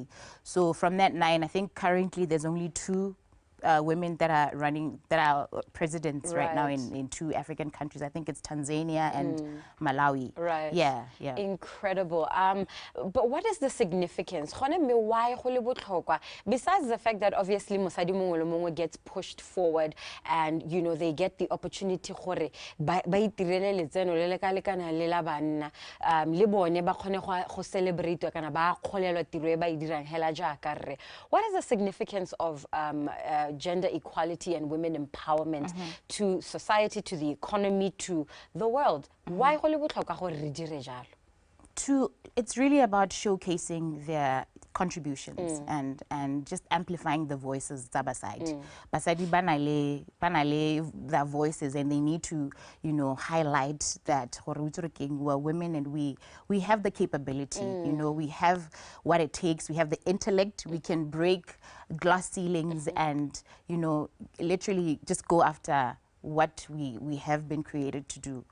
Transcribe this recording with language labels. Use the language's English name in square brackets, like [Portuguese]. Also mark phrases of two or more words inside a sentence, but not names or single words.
[English] So from that 9, I think currently there's only 2 women that are running, that are presidents right now in 2 African countries. I think it's Tanzania and Malawi. Right. Yeah. Incredible. But what is the significance? Besides the fact that obviously [Tswana] mosadi mongwe le mongwe [English] gets pushed forward and, you know, they get the opportunity [Tswana] gore ba itirele letseno le le ka lekana le la banna le bone ba kgone go celebrate kana ba kgolelwa tiro e ba e dirang hela jaaka rre. [English] What is the significance of gender equality and women empowerment to society, to the economy, to the world? [Tswana] Why go le botlhokwa gore re dire jalo? [English] It's really about showcasing their contributions and just amplifying the voices [Tswana] Basadi banale [English] their voices, and they need to, you know, highlight that we're women and we have the capability, you know, we have what it takes, we have the intellect, we can break glass ceilings and, you know, literally just go after what we have been created to do.